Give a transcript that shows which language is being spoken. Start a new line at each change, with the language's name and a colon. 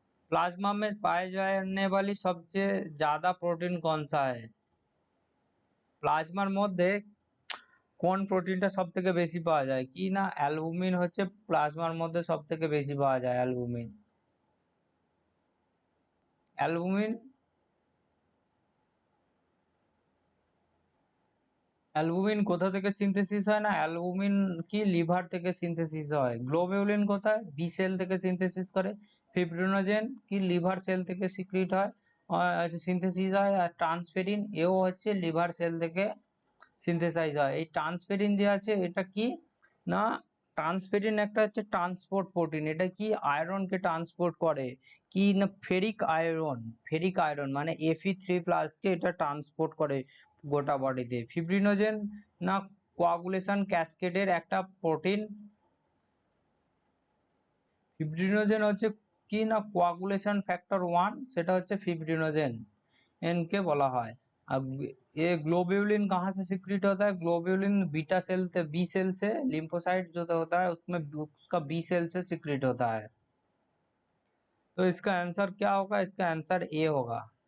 Hindi: Plasma में पाए जाने वाली सबसे ज्यादा प्रोटीन कौन सा है।
Bangla: প্লাজমার মধ্যে কোন প্রোটিনটা সব থেকে বেশি পাওয়া যায়, কি না অ্যালবুমিন হচ্ছে প্লাজমার মধ্যে সব থেকে বেশি পাওয়া যায়। অ্যালবুমিন, অ্যালবুমিন অ্যালবুমিন কোথা থেকে সিনথেসিস হয় না, অ্যালবুমিন কি লিভার থেকে সিনথেসিস হয়। গ্লোবিউলিন কোথায়, বি সেল থেকে সিনথেসিস করে। ফিব্রিনোজেন কি লিভার সেল থেকে সিক্রিট হয়, সিনথেসিস হয়। আর ট্রান্সফেরিন এও হচ্ছে লিভার সেল থেকে সিনথেসাইজ হয়। এই ট্রান্সফেরিন যে আছে এটা কি না, ট্রান্সফেরিন একটা হচ্ছে ট্রান্সপোর্ট প্রোটিন। এটা কি আয়রনকে ট্রান্সপোর্ট করে, কি না ফেরিক আয়রন, ফেরিক আয়রন মানে Fe3+ কে এটা ট্রান্সপোর্ট করে গোটা বডিতে। ফিব্রিনোজেন না কোয়াগুলেশন ক্যাসকেডের একটা প্রোটিন। ফিব্রিনোজেন হচ্ছে কি না কোয়াগুলেশন ফ্যাক্টর 1, সেটা হচ্ছে ফিब्रिनोजेन
Hindi: इनके बोला है। अब ये ग्लोब्यूलिन कहाँ से सिक्रीट होता है, ग्लोब्यूलिन बीटा सेल से, बी सेल से, लिम्फोसाइट जो होता है उसमें उसका बी सेल से सिक्रीट होता है। तो इसका आंसर क्या होगा, इसका आंसर ए होगा।